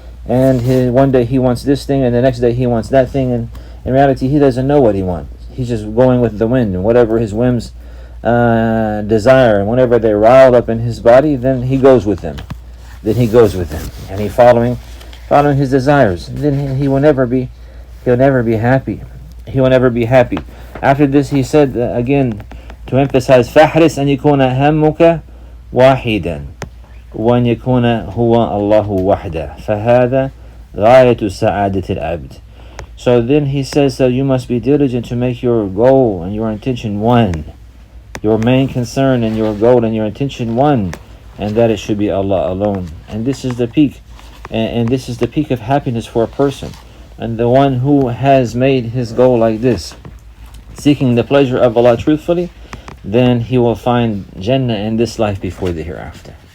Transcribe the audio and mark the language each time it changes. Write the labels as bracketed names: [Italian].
[English] And one day he wants this thing, and the next day he wants that thing, and in reality he doesn't know what he wants. He's just going with the wind, and whatever his whims desire, and whenever they're riled up in his body, then he goes with them. then he goes with him, and he following his desires. Then he'll never be happy. He will never be happy. After this, he said again to emphasize, [Arabic] فَحْرِصْ أَنْ يَكُونَ هَمُّكَ وَاحِدًا وَأَنْ يَكُونَ هُوَ اللَّهُ وَحْدَهُ فَهَذَا غَايَةُ سَعَادَةِ الْعَبْدِ. [English] So then he says that you must be diligent to make your goal and your intention one, your main concern and your goal and your intention one, and that it should be Allah alone. And this is the peak, and this is the peak of happiness for a person. And the one who has made his goal like this, seeking the pleasure of Allah truthfully, then he will find Jannah in this life before the hereafter.